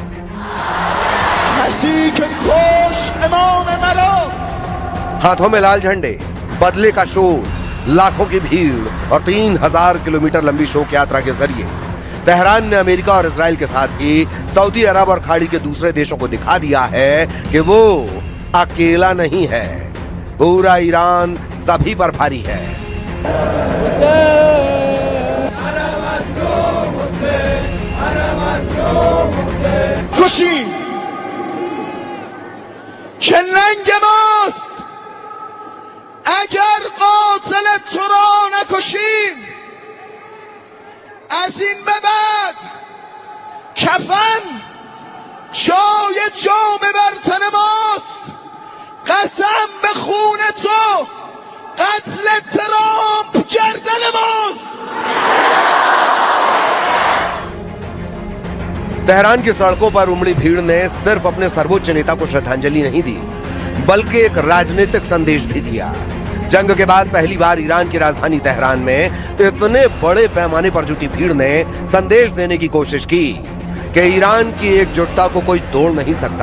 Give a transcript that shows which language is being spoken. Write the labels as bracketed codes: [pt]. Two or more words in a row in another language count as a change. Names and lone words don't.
[hi] हाथों में लाल झंडे, बदले का शोर, लाखों की भीड़ और 3000 किलोमीटर लंबी शोक यात्रा के जरिए तेहरान ने अमेरिका और इजराइल के साथ ही सऊदी अरब और खाड़ी के दूसरे देशों को दिखा दिया है कि वो अकेला नहीं है, पूरा ईरान सभी पर भारी है। [fa] खुशी کننگ ماست اگر قاتل تو را نکشیم از این به بعد کفن جای جام بر تن ماست قسم به خون تو قتل ترامپ گردن ماست। [hi] तेहरान की सड़कों पर उमड़ी भीड़ ने सिर्फ अपने सर्वोच्च नेता को श्रद्धांजलि नहीं दी बल्कि एक राजनीतिक संदेश भी दिया। जंग के बाद पहली बार ईरान की राजधानी तेहरान में इतने बड़े पैमाने पर जुटी भीड़ ने संदेश देने की कोशिश की कि ईरान की एकजुटता को कोई तोड़ नहीं सकता।